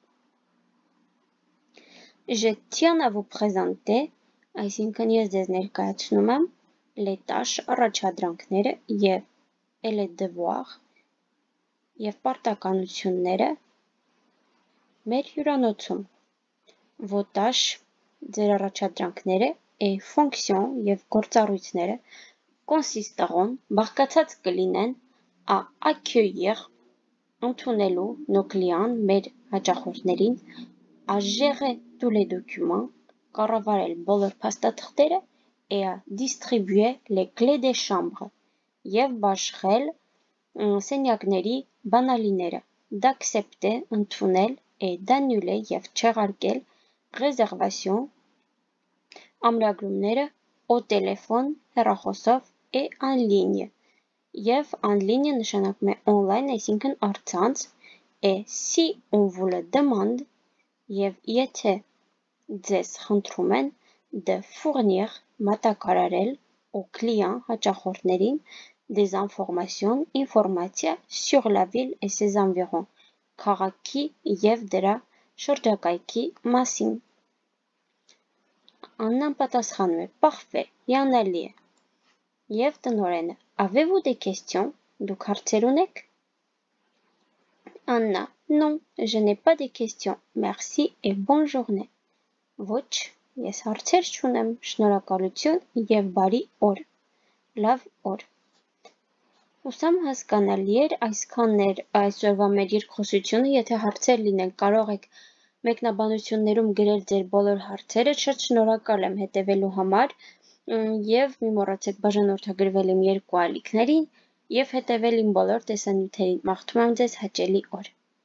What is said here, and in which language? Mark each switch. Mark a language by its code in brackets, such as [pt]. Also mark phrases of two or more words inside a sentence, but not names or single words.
[fr] Je tiens à vous présenter, [hy] այսինքն ես ձեզ ներկայացնում եմ, [fr] les tâches, [hy] առաջադրանքները և [fr] les devoirs [hy] և պարտականությունները մեր հյուրանոցում. [fr] Vos tâches, [hy] ձեր առաջադրանքները, [fr] et fonctions [hy] և գործառույթները consisteront, բաղկացած կլինեն, [fr] à accueillir, ընդունելու nos clients, [hy] մեր հաճախորդներին, [fr] à gérer tous les documents, [hy] կառավարել բոլոր փաստաթղթերը [fr] et à distribuer les clés des chambres [hy] և բաշխել սենյակների բանալիները, [fr] d'accepter, ընդունել et d'annuler [hy] և չեղարկել [fr] réservation ամրագրումները au téléphone, հեռախոսով et en ligne. [hy] Եվ [fr] en ligne [hy] նշանակում է online, այսինքն առցանց, [fr] et si on vous le demande, [hy] և եթե ձեզ խնդրում են [fr] de fournir, մատակարարել aux clients, հաճախորդներին, des informations, ինֆորմացիա sur la ville et ses environs, [hy] քաղաքի և դրա շրջակայքի մասին. Աննան պատասխանում է, parfait, հիանալի է. Եվ տնօրենը, [fr] avez-vous des questions? [hy] Դուք հարցեր ունեք? [fr] Anna, non, je n'ai pas de questions. Merci et bonne journée. [hy] Ոչ, ես հարցեր չունեմ, շնորհակալություն և բարի օր. Լավ օր. Հուսամ հասկանալի էր, այսքանն էր այսօրվա մեր երկխոսությունը, եթե հարցեր լինեն, կարող եք մեկնաբանություններում գրել ձեր բոլոր հարցերը, շատ շնորհակալ եմ հետևելու համար և մի մոռացեք բաժանորդագրվել իմ երկու ալիքներին և հետևել իմ բոլոր տեսանյութերին, մաղթում եմ ձեզ հաճելի օր.